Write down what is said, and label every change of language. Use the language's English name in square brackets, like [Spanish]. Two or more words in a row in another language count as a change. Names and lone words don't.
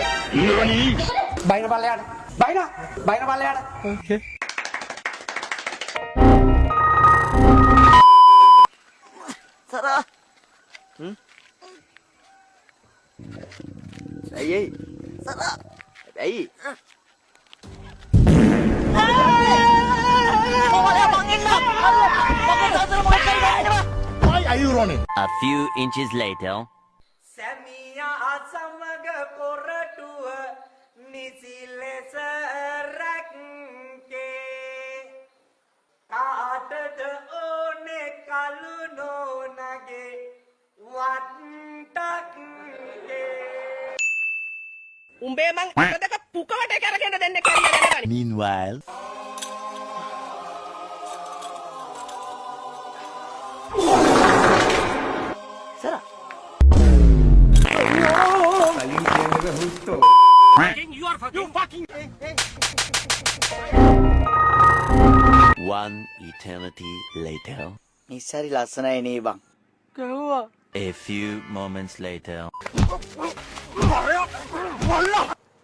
[English] Nani? [Sinhala] බයින පල්ලයට. බයින පල්ලයට. [English] Okay. Sarah. Ayy. Sarah. Ayy. Why are you running? A few inches later. [Sinhala] සැමියා සමග පොරටුව නිසි ලෙස රැක්කේ කාටද ඕනේ කලු නෝනගේ වට්ටක්කේ උඹේ මං අතදක පුකවට කරගෙන දෙන්න කැරිය දැනගනි. [English] Meanwhile. Sarah. One eternity later. [Sinhala] නිස්සාරි ලස්සනයි නේ බං. [English] A few moments later.